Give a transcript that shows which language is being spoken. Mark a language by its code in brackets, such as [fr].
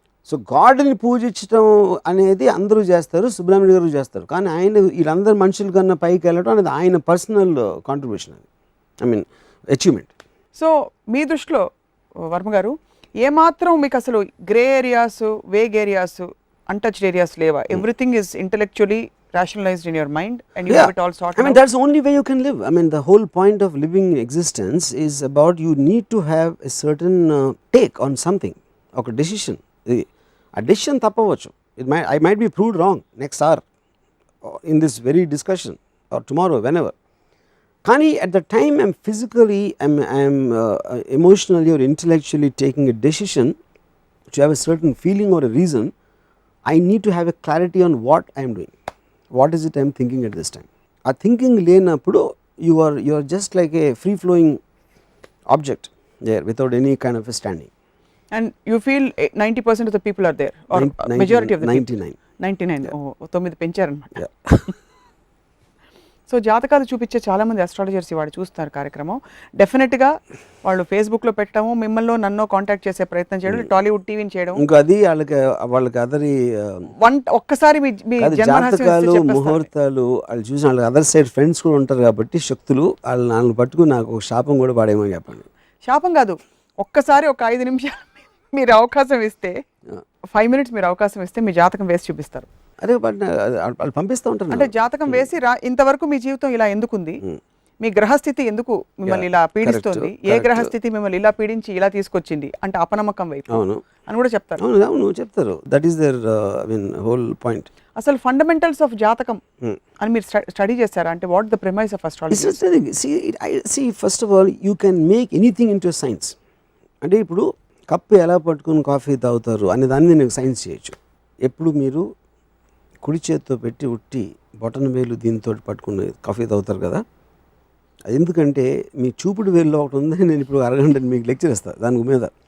[te] So గాడ్ని పూజించడం అనేది అందరూ చేస్తారు, సుబ్రహ్మణ్యం గారు చేస్తారు. కానీ ఆయన వీళ్ళందరూ మనుషుల కన్నా పైకి వెళ్ళడం అనేది ఆయన పర్సనల్ కాంట్రిబ్యూషన్, అది ఐ మీన్ అచీవ్మెంట్. సో మీ దృష్టిలో వర్మ గారు ఏమాత్రం మీకు అసలు grey areas, vague areas, untouched areas లేవా? [en] Everything is intellectually rationalized in your mind and you have it all sorted out? I mean, that's the only way you can live. I mean, the whole point of living existence is about you need to have a certain take on something, okay, decision. A decision tappavachu. I might be proved wrong next hour in this very discussion or tomorrow, whenever. Kani at the time I'm physically, I'm emotionally or intellectually taking a decision to have a certain feeling or a reason, I need to have a clarity on what I'm doing. What is it I am thinking at this time? A thinking లేనప్పుడు you are just like a free flowing object there without any kind of a standing. And you feel 90% of the people are there, or majority of the people? 99. Oh, 9 పెంచారనమాట. [te] So జాతకాలు చూపించే చాలామంది astrologers వాడు చూస్తారు కార్యక్రమం. డెఫినెట్గా వాళ్ళు ఫేస్బుక్లో పెట్టడము, మిమ్మల్ని నన్ను కాంటాక్ట్ చేసే ప్రయత్నం చేయడం, టాలీవుడ్ టీవీని చేయడం. ఇంకా అది వాళ్ళకి అదరి ఒక్కసారి మీ జాతకాలు ముహూర్తాలు వాళ్ళు చూసిన వాళ్ళకి అదర్ సైడ్ ఫ్రెండ్స్ కూడా ఉంటారు కాబట్టి శక్తులు వాళ్ళని పట్టుకుని నాకు ఒక శాపం కూడా పాడేమని చెప్పండి. శాపం కాదు, ఒక్కసారి ఒక 5 నిమిషాలు మీరు అవకాశం ఇస్తే, 5 minutes మీరు అవకాశం ఇస్తే మీ జాతకం వేసి చూపిస్తారు. అదే వాళ్ళు పంపిస్తూ ఉంటారు. అంటే జాతకం వేసి ఇంతవరకు మీ జీవితం ఇలా ఎందుకుంది, మీ గ్రహస్థితి ఎందుకు మిమ్మల్ని ఇలా పీడిస్తుంది, ఏ గ్రహస్థితి మిమ్మల్ని ఇలా పీడించి ఇలా తీసుకొచ్చింది అంటే అపనమ్మకం వైపు అని కూడా చెప్తారు. అవును చెప్తారు. [en] That is their whole point. [te] అసలు ఫండమెంటల్స్ ఆఫ్ జాతకం అని మీరు స్టడీ చేస్తారా? [en] అంటే what the premise of astrology? See, first of all, you can make anything into science. [te] అంటే ఇప్పుడు కప్పు ఎలా పట్టుకుని కాఫీ తాగుతారు అనే దాన్ని నేను సైన్స్ చేయొచ్చు. ఎప్పుడు మీరు కుడి చేతితో పెట్టి ఉట్టి బొటన వేలు దీంతో పట్టుకుని కాఫీ తాగుతారు కదా, అది ఎందుకంటే మీ చూపుడు వేలులో ఒకటి ఉందని నేను ఇప్పుడు అరగంట మీకు లెక్చర్ ఇస్తాను దాని మీద.